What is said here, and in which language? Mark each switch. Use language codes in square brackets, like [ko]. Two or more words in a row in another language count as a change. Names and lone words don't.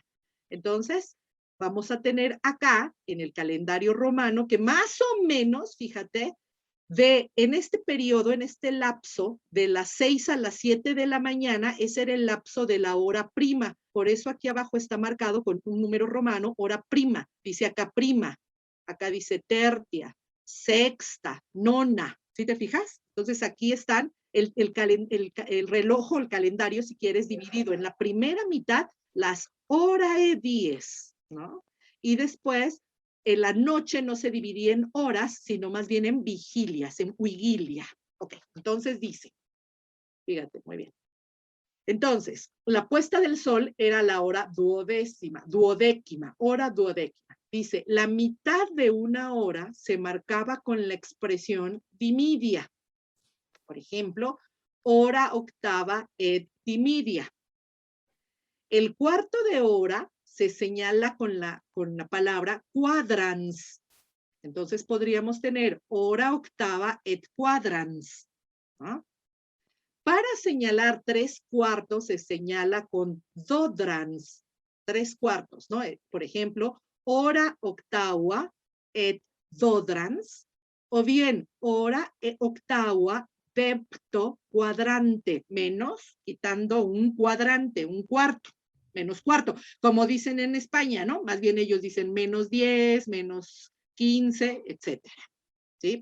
[es] Entonces, vamos a tener acá, en el calendario romano, que más o menos, fíjate, en este periodo, en este lapso, de las 6 a las 7 de la mañana, ese era el lapso de la hora prima. Por eso aquí abajo está marcado con un número romano, [la] hora prima. [es] Dice acá prima, acá dice [la] tertia, sexta, nona. [es] ¿Sí te fijas? Entonces aquí están el reloj o el calendario, si quieres, dividido en la primera mitad, las [la] horae dies, [es] ¿no? Y después, en la noche no se dividía en horas, sino más bien en vigilias, en vigilia. Ok, entonces dice, fíjate, muy bien. Entonces, la puesta del sol era la hora duodécima, hora duodécima. Dice, la mitad de una hora se marcaba con la expresión dimidia. Por ejemplo, [la] hora octava et dimidia. [es] El cuarto de hora se señala con la palabra quadrans. Entonces podríamos tener [la] hora octava et quadrans, [es] ¿no? Para señalar 3/4 se señala con dodrans, 3/4, ¿no? Por ejemplo, [la] hora octava et dodrans, [es] o bien [la] hora octava depto cuadrante, [es] menos, quitando un cuadrante, un cuarto, menos cuarto, como dicen en España, ¿no? Más bien ellos dicen menos 10, menos 15, etcétera, ¿sí?